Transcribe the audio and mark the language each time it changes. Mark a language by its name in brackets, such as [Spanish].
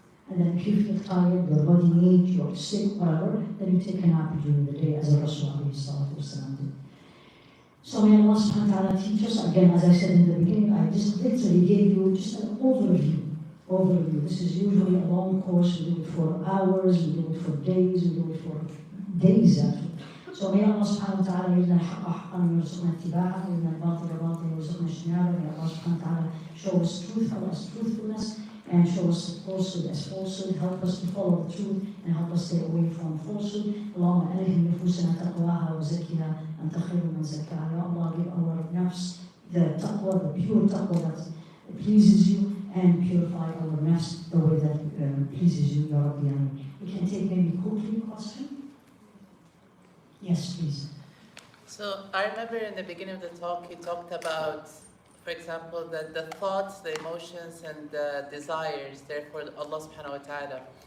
[English] And then if you feel tired, your body needs, you're sick, whatever, then you take a nap during the day as a Rasul did. So may Allah subhanahu wa ta'ala teach us, again, as I said in the beginning, I just literally gave you just an overview. This is usually a long course, we do it for hours, we do it for days, we do it for days actually. So may Allah subhanahu wa ta'ala [Arabic] يجعلنا الحق حقا ويرزقنا اتباعه ويجعلنا الباطل باطلا ويرزقنا اجتنابه. [English] May Allah subhanahu wa ta'ala show us truthfulness and show us falsehood as falsehood, help us to follow the truth and help us stay away from falsehood. [Arabic] اللهم ألهم نفوسنا تقواها وزكها أنت خير من زكاها. [English] Ya Allah, give our nafs the taqwa, the pure taqwa that pleases you, and purify our nafs the way that pleases you, Ya Rabbi. We can take maybe quickly question. Yes, please. So I remember in the beginning of the talk, you talked about, for example, that the thoughts, the emotions, and the desires, therefore Allah subhanahu wa ta'ala.